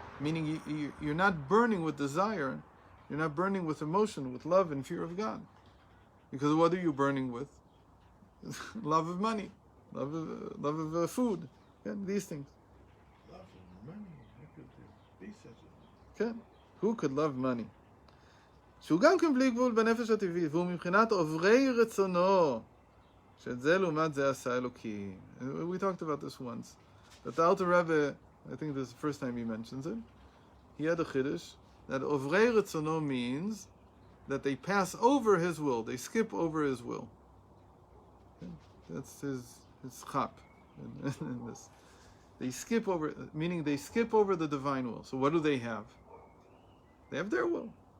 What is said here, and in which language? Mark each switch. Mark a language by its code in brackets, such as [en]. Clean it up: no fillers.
[en] Meaning you're not burning with desire, you're not burning with emotion, with love and fear of God. Because what are you burning with? Love of money, love of food, these things. Love of money? How could there be such a thing? Who could love money? [he] שהוא גם כן בלי גבול בנפש הטבעית, והוא מבחינת עוברי רצונו, שאת זה לעומת זה עשה אלוקים. [en] We talked about this once. That the Alter Rebbe I think this is the first time he mentions it. He had a chiddush that Ovrei Retzono means that they pass over his will, they skip over his will. Okay? That's his chap in this. They skip over, meaning they skip over the divine will. So what do they have? They have their will.